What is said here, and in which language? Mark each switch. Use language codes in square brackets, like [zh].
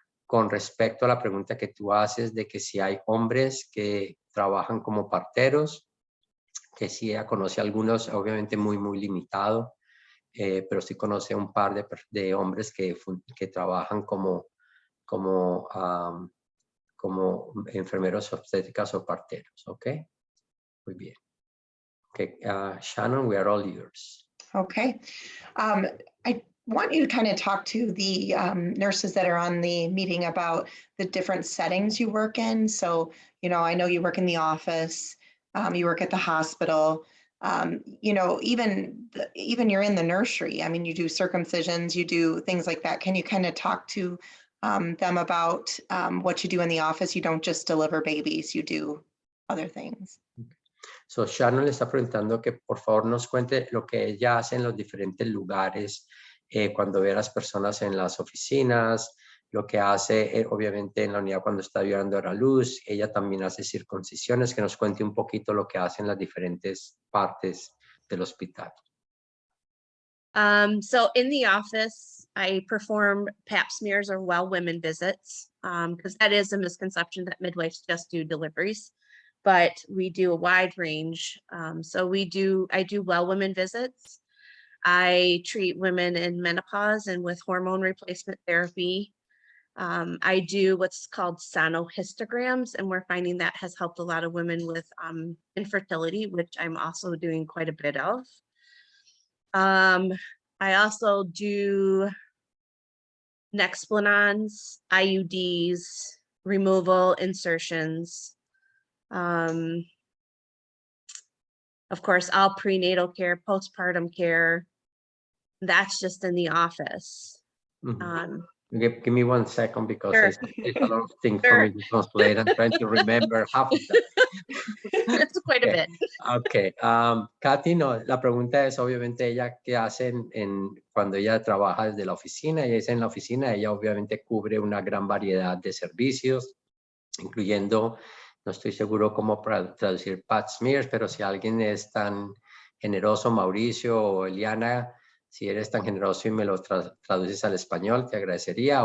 [es] Con respecto a la pregunta que tú haces de que si hay hombres que trabajan como parteros, que sí ella conoce algunos, obviamente muy limitado, pero sí conoce un par de hombres que trabajan como enfermeros obstétricas o parteros, ¿ok? Muy bien. [en] Okay, Shannon, we are all yours. Okay. I want you to kind of talk to the nurses that are on the meeting about the different settings you work in. So, I know you work in the office, you work at the hospital, even you're in the nursery. I mean, you do circumcisions, you do things like that. Can you kind of talk to them about what you do in the office? You don't just deliver babies, you do other things. So Shannon le está preguntando que por favor nos cuente lo que ella hace en los diferentes lugares, cuando ve a las personas en las oficinas, lo que hace obviamente en la unidad cuando está ayudando a la luz. Ella también hace circuncisiones, que nos cuente un poquito lo que hace en las diferentes partes del hospital. So in the office, I perform pap smears or well women visits, because that is a misconception that midwives just do deliveries, but we do a wide range. So I do well women visits. I treat women in menopause and with hormone replacement therapy. I do what's called sonohistograms, and we're finding that has helped a lot of women with infertility, which I'm also doing quite a bit of. I also do Nexplanons, IUDs, removal, insertions. Of course, all prenatal care, postpartum care. That's just in the office. Give me 1 second because Sure. it's a lot of things Sure. for me to translate. I'm trying to remember half of that. It's quite a bit. Okay. [es] Cathy, no, la pregunta es obviamente ella qué hace cuando ella trabaja desde la oficina. Ella dice en la oficina, ella obviamente cubre una gran variedad de servicios, incluyendo, no estoy seguro cómo traducir pap smears, pero si alguien es tan generoso, Mauricio o Eliana, si eres tan generoso y me lo traduces al español, te agradecería.